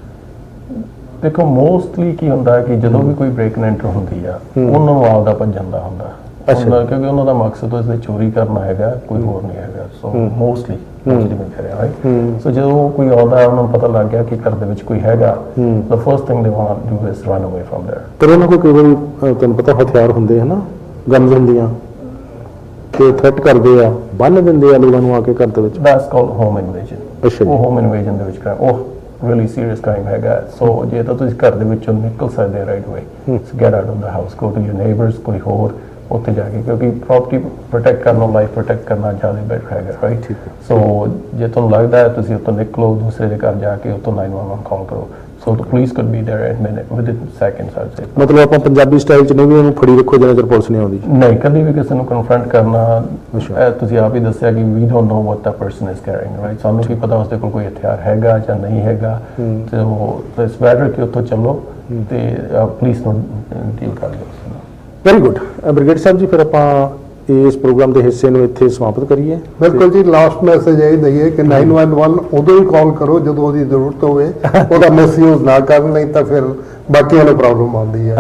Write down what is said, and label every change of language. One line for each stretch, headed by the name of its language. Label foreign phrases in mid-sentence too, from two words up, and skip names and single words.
Punjabi: ਦੇਖੋ ਮੋਸਟਲੀ ਕੀ ਹੁੰਦਾ ਹੈ ਕਿ ਜਦੋਂ ਵੀ ਕੋਈ
English: break and enter
Punjabi: ਹੁੰਦੀ ਆ, ਉਹਨਾਂ ਨੂੰ ਆਪਦਾ ਭੱਜਣ ਦਾ ਹੁੰਦਾ, ਕਿਉਂਕਿ ਉਹਨਾਂ ਦਾ ਮਕਸਦ ਇਸ ਦੇ ਚੋਰੀ ਕਰਨਾ ਹੈਗਾ, ਕੋਈ ਹੋਰ ਨਹੀਂ ਹੈਗਾ। ਸੋ ਮੋਸਟਲੀ ਮੈਂ ਕਹਿ ਰਿਹਾ, ਰਾਈਟ। ਸੋ ਜਦੋਂ ਕੋਈ ਆਉਂਦਾ, ਉਹਨਾਂ ਨੂੰ ਪਤਾ ਲੱਗ ਗਿਆ ਕਿ ਘਰ ਦੇ ਵਿੱਚ ਕੋਈ ਹੈਗਾ,
English: the first thing they want to do is run away from there।
Punjabi: ਪਰ ਉਹਨਾਂ ਕੋਲ ਕਈ ਵਾਰੀ ਤੁਹਾਨੂੰ ਪਤਾ ਹਥਿਆਰ ਹੁੰਦੇ ਹੈ ਨਾ, ਗਨਸ ਹੁੰਦੀਆਂ, ਤੇ ਥ੍ਰੈਟ ਕਰਦੇ ਆ, ਬੰਨ ਦਿੰਦੇ ਆ ਲੋਕਾਂ ਨੂੰ ਆ ਕੇ ਘਰ ਦੇ ਵਿੱਚ।
English: That's called home invasion।
Punjabi: ਉਹ
English: home invasion
Punjabi: ਦੇ ਵਿੱਚ ਉਹ
English: really serious crime
Punjabi: ਹੈਗਾ। ਸੋ ਜੇ ਤਾਂ ਤੁਸੀਂ ਘਰ ਦੇ ਵਿੱਚੋਂ ਨਿਕਲ ਸਕਦੇ
English: right away, get out of the house, go to your neighbors,
Punjabi: ਕੋਈ ਹੋਰ ਉੱਥੇ ਜਾ ਕੇ, ਕਿਉਂਕਿ
English: property protect
Punjabi: ਕਰਨਾ,
English: life protect
Punjabi: ਕਰਨਾ ਜ਼ਿਆਦਾ ਬੈਟਰ ਹੈਗਾ, ਰਾਈਟ। ਸੋ ਜੇ ਤੁਹਾਨੂੰ ਲੱਗਦਾ ਹੈ ਤੁਸੀਂ ਉੱਥੋਂ ਨਿਕਲੋ, ਦੂਸਰੇ ਦੇ ਘਰ ਜਾ ਕੇ ਉੱਥੋਂ 911 ਕਾਲ ਕਰੋ।
English: ਸੋ the police could be there in minute, within seconds, I'd say।
Punjabi: ਮਤਲਬ ਆਪਾਂ ਪੰਜਾਬੀ ਸਟਾਈਲ 'ਚ ਨਹੀਂ ਵੀ ਉਹਨੂੰ ਫੜੀ ਰੱਖੋ ਜਿੰਨਾ ਚਿਰ ਪੁਲਿਸ ਨਹੀਂ ਆਉਂਦੀ? ਨਹੀਂ, ਕਦੀ ਵੀ ਕਿਸੇ ਨੂੰ ਕਨਫਰੰਟ ਕਰਨਾ, ਤੁਸੀਂ ਆਪ ਹੀ ਦੱਸਿਆ ਕਿ
English: we don't know what the person is carrying, right?
Punjabi: ਸਾਨੂੰ ਕੀ ਪਤਾ ਉਸਦੇ ਕੋਲ ਕੋਈ ਹਥਿਆਰ ਹੈਗਾ ਜਾਂ ਨਹੀਂ ਹੈਗਾ, ਤੇ ਉਹ ਇਸ ਬੈਟਰ ਕਿ ਉੱਥੋਂ ਚੱਲੋ ਤੇ ਪੁਲਿਸ ਨੂੰ ਡੀਲ ਕਰ ਲਓ।
English: very good
Punjabi: ਬ੍ਰਿਗੇਡ ਸਾਹਿਬ ਜੀ, ਫਿਰ ਆਪਾਂ ਇਸ ਪ੍ਰੋਗਰਾਮ ਦੇ ਹਿੱਸੇ ਨੂੰ ਇੱਥੇ ਸਮਾਪਤ ਕਰੀਏ। ਬਿਲਕੁਲ ਜੀ,
English: last message
Punjabi: ਇਹ ਦਈਏ ਕਿ 911 ਉਦੋਂ ਹੀ ਕਾਲ ਕਰੋ ਜਦੋਂ ਉਹਦੀ ਜ਼ਰੂਰਤ ਹੋਵੇ, ਉਹਦਾ ਮਿਸਯੂਜ਼ ਨਾ ਕਰਨ, ਨਹੀਂ ਤਾਂ ਫਿਰ ਬਾਕੀਆਂ ਨੂੰ ਪ੍ਰੋਬਲਮ ਆਉਂਦੀ ਹੈ।